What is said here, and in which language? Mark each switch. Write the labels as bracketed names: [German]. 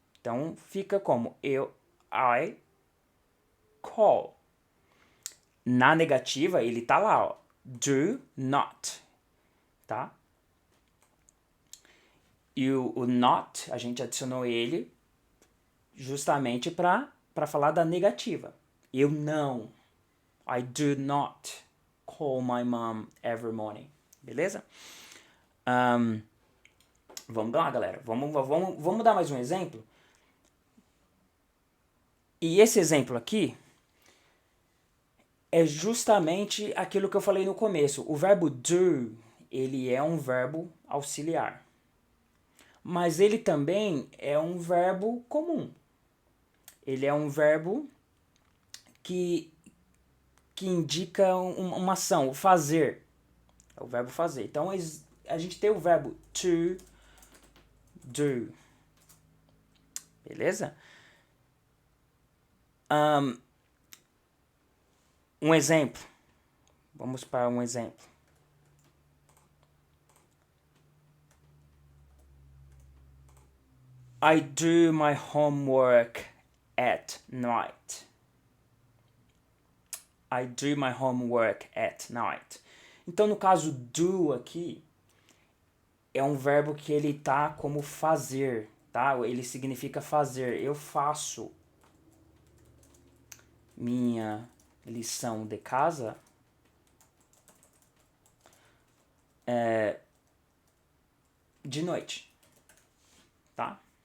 [Portuguese] Então, fica como I call. Na negativa, ele tá lá, ó, do not, tá? E o not, a gente adicionou ele justamente para falar da negativa. Eu não. [English] I do not call my mom every morning. [Portuguese] Beleza? Vamos lá, galera. Vamos dar mais um exemplo. E esse exemplo aqui é justamente aquilo que eu falei no começo. O verbo do, ele é um verbo auxiliar. Mas ele também é um verbo comum. Ele é um verbo que indica uma ação, o fazer. É o verbo fazer. Então, a gente tem o verbo to do. Beleza? Um exemplo. Vamos para um exemplo. [English] I do my homework at night. I do my homework at night. [Portuguese] Então, no caso do aqui, é um verbo que ele tá como fazer, tá? Ele significa fazer. Eu faço minha lição de casa de noite, tá?